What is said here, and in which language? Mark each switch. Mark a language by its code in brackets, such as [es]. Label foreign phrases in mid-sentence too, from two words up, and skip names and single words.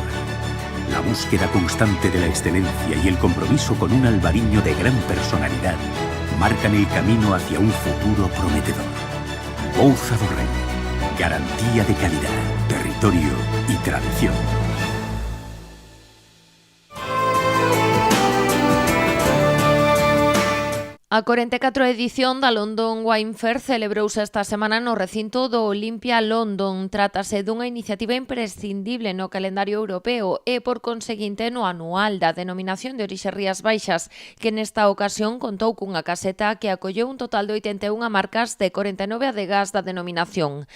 [es] La búsqueda constante de la excelencia y el compromiso con un albariño de gran personalidad marcan el camino hacia un futuro prometedor. Pouza do Rei, garantía de calidad, territorio y tradición. [gl] A 44 edición da London Wine Fair celebrouse esta semana no recinto do Olympia London. Trátase dunha iniciativa imprescindible no calendario europeo e, por conseguinte, no anual da Denominación de Orixe Rías Baixas, que nesta ocasión contou cunha caseta que acolleu un total de 81 marcas de 49 adegas da denominación.